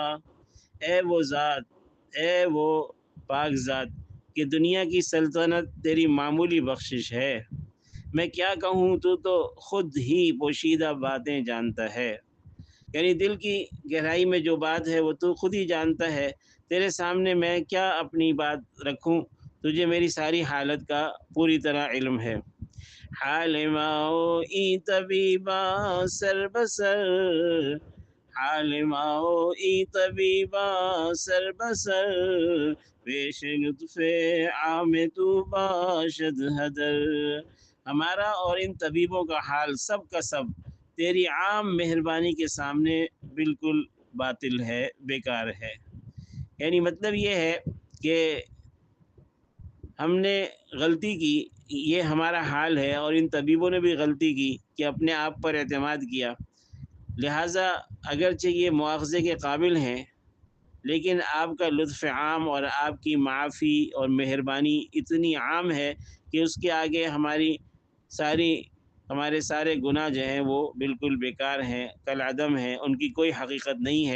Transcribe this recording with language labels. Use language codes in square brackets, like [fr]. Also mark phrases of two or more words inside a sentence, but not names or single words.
[ur] اے وہ ذات، اے وہ پاک ذات کہ دنیا کی سلطنت تیری معمولی بخشش ہے، میں کیا کہوں، تو خود ہی پوشیدہ باتیں جانتا ہے، یعنی دل کی گہرائی میں جو بات ہے وہ تو خود ہی جانتا ہے، تیرے سامنے میں کیا اپنی بات رکھوں، تجھے میری ساری حالت کا پوری طرح علم ہے۔ [fa] حال ماؤ ای طبیبا سر بسر، حال ماؤ ای طبیبا سر بسر، پیش لطف عام تو باشد حدر۔ [ur] ہمارا اور ان طبیبوں کا حال سب کا سب تیری عام مہربانی کے سامنے بالکل باطل ہے، بیکار ہے۔ یعنی مطلب یہ ہے کہ ہم نے غلطی کی، یہ ہمارا حال ہے، اور ان طبیبوں نے بھی غلطی کی کہ اپنے آپ پر اعتماد کیا، لہٰذا اگرچہ یہ مواخذے کے قابل ہیں، لیکن آپ کا لطف عام اور آپ کی معافی اور مہربانی اتنی عام ہے کہ اس کے آگے ہمارے سارے گناہ جو ہیں وہ بالکل بیکار ہیں، کالعدم ہیں، ان کی کوئی حقیقت نہیں ہے۔